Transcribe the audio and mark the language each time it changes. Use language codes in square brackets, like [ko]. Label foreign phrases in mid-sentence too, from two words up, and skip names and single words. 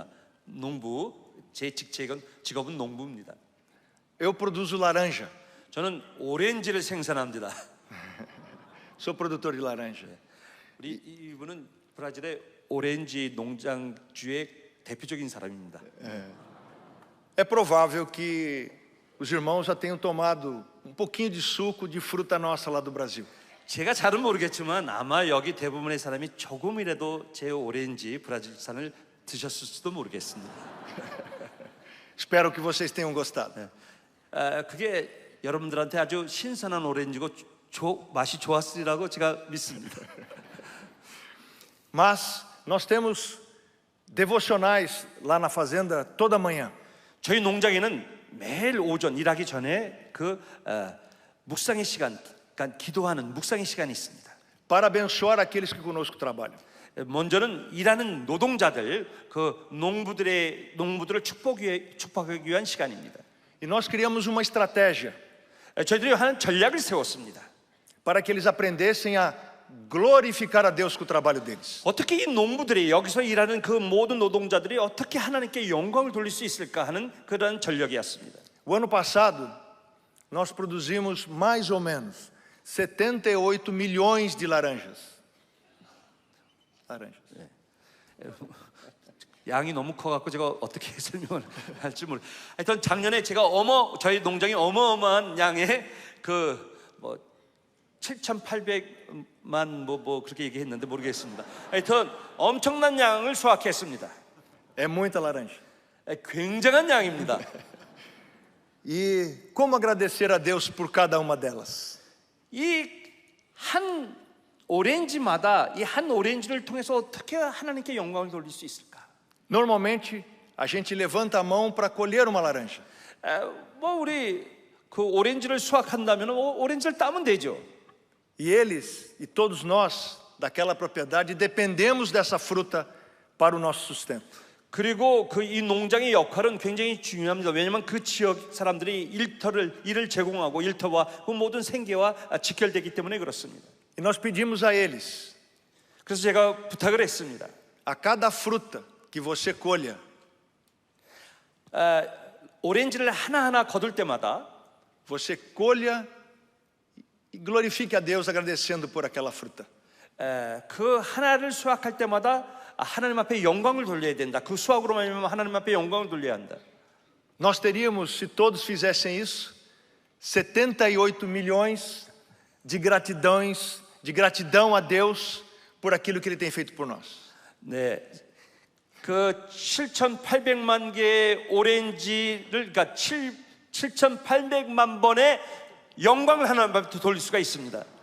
[ko] 농부, 제 직업은 농부입니다. [pt] Eu produzo laranja. [ko] 저는 오렌지를 생산합니다. [pt] Sou produtor de laranja. [ko] 우리 이분은 브라질의 오렌지 농장주의 대표적인 사람입니다. [pt] É provável que os irmãos já tenham tomado pouquinho de suco de fruta nossa lá do Brasil. [ko] 제가 잘은 모르겠지만 아마 여기 대부분의 사람이 조금이라도 제 오렌지 브라질산을 드셨을 수도 모르겠습니다. [pt] Espero que vocês tenham gostado. [ko] 그게 여러분들한테 아주 신선한 오렌지고 맛이 좋았으리라고 제가 믿습니다. [pt] Mas nós temos devocionais lá na fazenda toda manhã. [ko] 저희 농장에는 매일 오전 일하기 전에 묵상의 시간, 그러니까 기도하는 묵상의 시간이 있습니다. [pt] Para abençoar aqueles que conosco trabalham. [ko] 먼저는 일하는 노동자들, 농부들을 축복하기 위한 시간입니다. [pt] E nós criamos uma estratégia [ko] 저희들이 하는 전략을 세웠습니다. [pt] para que eles aprendessem a glorificar a Deus com o trabalho deles. [ko] 어떻게 이 농부들이 여기서 일하는 그 모든 노동자들이 어떻게 하나님께 영광을 돌릴 수 있을까 하는 그런 전략이었습니다. [pt] O ano passado, nós produzimos mais ou menos 78 milhões de laranjas. [ko] 양이 너무 커갖고 제가 어떻게 설명을 할지 모르. 하여튼 작년에 제가 저희 농장이 어마어마한 양의 7,800만 그렇게 얘기했는데 모르겠습니다. 하여튼 엄청난 양을 수확했습니다. [pt] É muita laranja. [ko] 굉장한 양입니다. [pt] E como agradecer a Deus por cada uma delas? [ko] 이 한 오렌지마다 이 한 오렌지를 통해서 어떻게 하나님께 영광을 돌릴 수 있을까? [pt] Normalmente, a gente levanta a mão para colher uma laranja. [ko] 우리 그 오렌지를 수확한다면 오렌지를 따면 되죠. [pt] E eles e todos nós daquela propriedade dependemos dessa fruta para o nosso sustento. [ko] 그리고 이 농장의 역할은 굉장히 중요합니다. 왜냐하면 그 지역 사람들이 일을 제공하고 일터와 그 모든 생계와 직결되기 때문에 그렇습니다. [pt] E nós pedimos a eles, [ko] 그래서 제가 부탁을 했습니다. [pt] a cada fruta que você colha, [ko] 오렌지를 하나하나 거둘 때마다 [pt] você colha e glorifique a Deus agradecendo por aquela fruta. [ko] 그 하나를 수확할 때마다 하나님 앞에 영광을 돌려야 된다. 그 수확으로 말미암아 하나님 앞에 영광을 돌려야 한다. [pt] Nós teríamos, se todos fizessem isso, 78 milhões de gratidão a Deus por aquilo que Ele tem feito por nós. [ko] 네, 그 7,800만 개의 오렌지를, 그러니까 7,800만 번의 영광을 하나님 앞에 돌릴 수가 있습니다.